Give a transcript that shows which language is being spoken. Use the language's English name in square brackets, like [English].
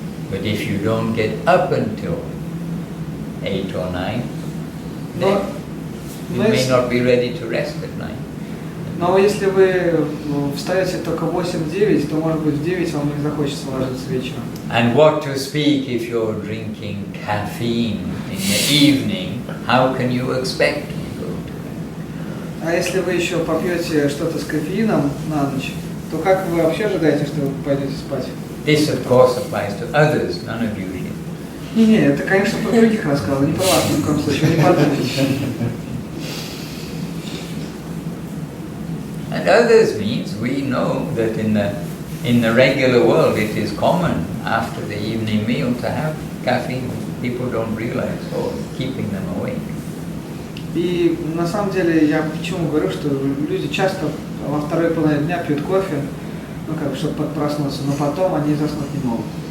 [English] But if you don't get up until 8 or 9, then you may not be ready to rest at night. [Russian] Но если вы встаете только в 8-9, то, может быть, в 9 вам не захочется ложиться вечером. [English] And what to speak if you're drinking caffeine in the evening? How can you expect to go to bed? [Russian] А если вы еще попьете что-то с кофеином на ночь, то как вы вообще ожидаете, что вы пойдете спать? [English] This, of course, applies to others, none of you here. [Russian] Не, это, конечно, про других рассказывал, не про вас ни в коем случае, не подумайте. [English] And others means we know that in the regular world it is common after the evening meal to have caffeine. People don't realize, keeping them awake. [Russian] И на самом деле я почему говорю, что люди часто во второй половине дня пьют кофе, чтобы проснуться, но потом они заснуть не могут.